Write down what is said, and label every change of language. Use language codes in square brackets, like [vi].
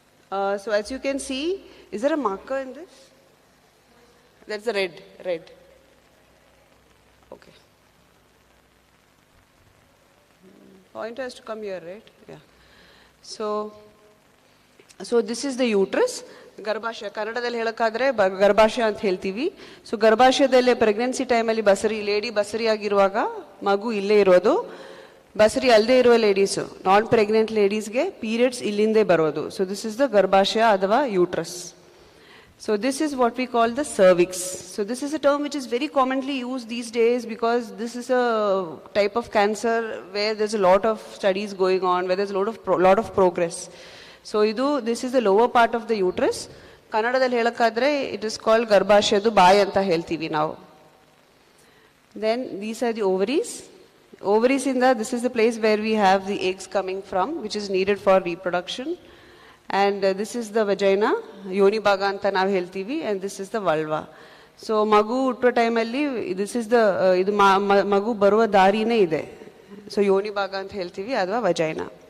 [en] So as you can see, is there a marker in this? That's the red. Okay. Pointer has to come here, right? Yeah. So this is the uterus. [kn] ಗರ್ಭಾಶಯ ಕನ್ನಡದಲ್ಲಿ ಹೇಳಕ್ಕಾದ್ರೆ ಗರ್ಭಾಶಯ ಅಂತ ಹೇಳ್ತೀವಿ. So ಗರ್ಭಾಶಯದಲ್ಲೇ pregnancy ಟೈಮಲ್ಲಿ lady ಬಸರಿ ಆಗಿರುವಾಗ ಮಗು ಇಲ್ಲೇ ಇರೋದು. ಬಸರಿ ಅಲ್ಲದೆ ಇರುವ ಲೇಡೀಸು, ನಾನ್ ಪ್ರೆಗ್ನೆಂಟ್ ಲೇಡೀಸ್ಗೆ ಪೀರಿಯಡ್ಸ್ ಇಲ್ಲಿಂದೇ ಬರೋದು. [en] so this is the [kn] ಗರ್ಭಾಶಯ ಅಥವಾ [en] Uterus. So this is what we call the cervix. So this is a term which is very commonly used these days because this is a type of cancer where there's a lot of studies going on, where there's a lot of progress. So this is the lower part of the uterus. [kn] Kannadadalli helakadre [en] it is called [kn] garbhashayadu bayi anta heltivi [en] now. Then these are the ovaries. Ovaries this is the place where we have the eggs coming from, which is needed for reproduction. And this is the vagina, [kn] yoni bhaga anta ನಾವು ಹೇಳ್ತೀವಿ, [en] and this is the vulva. [kn] So ಮಗು ಹುಟ್ಟುವ ಟೈಮಲ್ಲಿ [en] this is the [kn] ಇದು ಮಗು ಬರುವ ದಾರಿನೇ ಇದೆ. ಸೊ ಯೋನಿ ಭಾಗ ಅಂತ ಹೇಳ್ತೀವಿ ಅಥವಾ vagina.